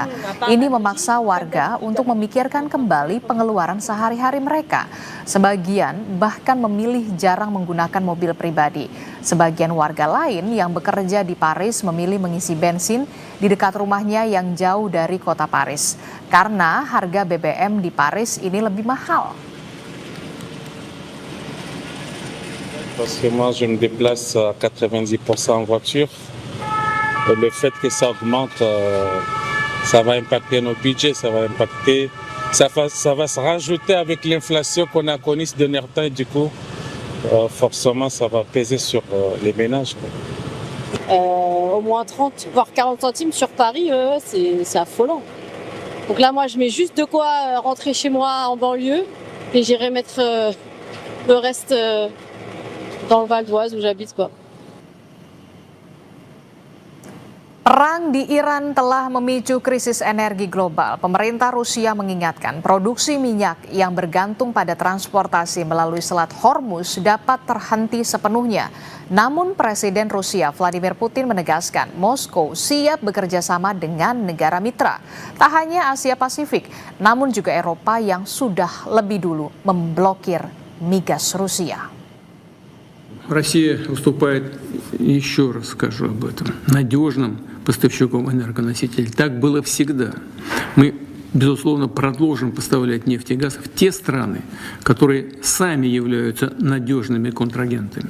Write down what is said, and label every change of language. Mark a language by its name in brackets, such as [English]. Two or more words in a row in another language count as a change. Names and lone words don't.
[Indonesian] Ini memaksa warga untuk memikirkan kembali pengeluaran sehari-hari mereka. Sebagian bahkan memilih jarang menggunakan mobil pribadi. Sebagian warga lain yang bekerja di Paris memilih mengisi bensin di dekat rumahnya yang jauh dari kota Paris. Karena harga BBM di Paris ini lebih mahal. [French] Parce que moi, je me déplace à 90% en voiture. Et le fait que ça augmente, ça va impacter nos budgets, ça va impacter, ça va se rajouter avec l'inflation qu'on a connue ces derniers temps. Et du coup, forcément, ça va peser sur les ménages. Au moins 30, voire 40 centimes sur Paris, c'est affolant. Donc là, moi, je mets juste de quoi rentrer chez moi en banlieue et j'irai mettre le reste dans le Val d'Oise où j'habite, quoi. [Indonesian] Perang di Iran telah memicu krisis energi global. Pemerintah Rusia mengingatkan produksi minyak yang bergantung pada transportasi melalui Selat Hormuz dapat terhenti sepenuhnya. Namun Presiden Rusia Vladimir Putin menegaskan Moskow siap bekerja sama dengan negara mitra. Tak hanya Asia Pasifik, namun juga Eropa yang sudah lebih dulu memblokir migas Rusia. [Russian] Россия выступает, еще раз скажу об этом, надежным поставщиком энергоносителей. Так было всегда. Мы, безусловно, продолжим поставлять нефть и газ в те страны, которые сами являются надежными контрагентами.